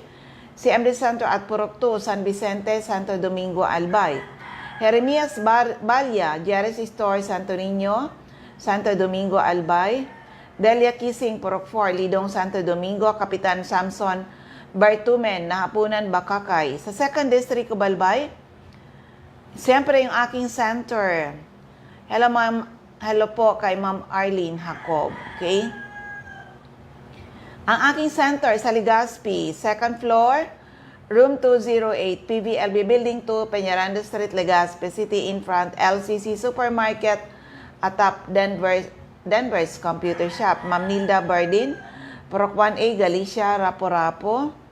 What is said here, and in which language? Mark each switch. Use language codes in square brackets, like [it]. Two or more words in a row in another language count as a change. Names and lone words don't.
[tl] CMD Center at Purok 2, San Vicente, Santo Domingo, Albay. Jeremias Balya, Jerry's Store, Santo Niño, Santo Domingo, Albay. Delia Kissing, Purok 4, Lidong, Santo Domingo. Kapitan Samson Bartumen, Nahapunan, Bacacay. Sa 2nd District of Albay, siyempre yung aking center. [en] Hello, ma'am. [tl] Hello po kay Ma'am Arlene Jacob. Okay? Ang aking center sa Legazpi, 2nd floor, room 208, PVLB Building 2, Peñaranda Street, Legazpi City. [en] In front, LCC Supermarket, atap Denver's Computer Shop. Ma'am Nilda Bardin, Purok 1A, Galicia, Rapo-Rapo.